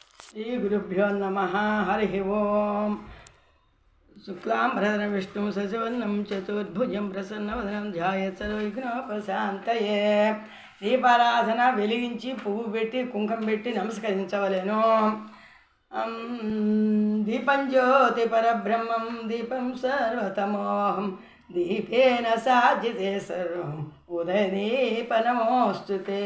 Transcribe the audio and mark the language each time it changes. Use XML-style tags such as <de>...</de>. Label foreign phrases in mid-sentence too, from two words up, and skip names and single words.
<sa>श्रीगुरुभ्यो नमः। हरिः ओम्। शुक्लांबरधरं विष्णुं शशिवर्णं चतुर्भुजं प्रसन्नवदनं ध्यायेत् सर्वविघ्नोपशान्तये।</sa> <te>దీపారాధన వెలిగించి పువ్వు పెట్టి కుంకుమ పెట్టి నమస్కరించవలెను.</te> <sa>దీపం జ్యోతి పరబ్రహ్మం దీపం సర్వతమోహం దీపేన సాధ్యతే సర్వం ఉదయదీప నమోస్తుతే.</sa>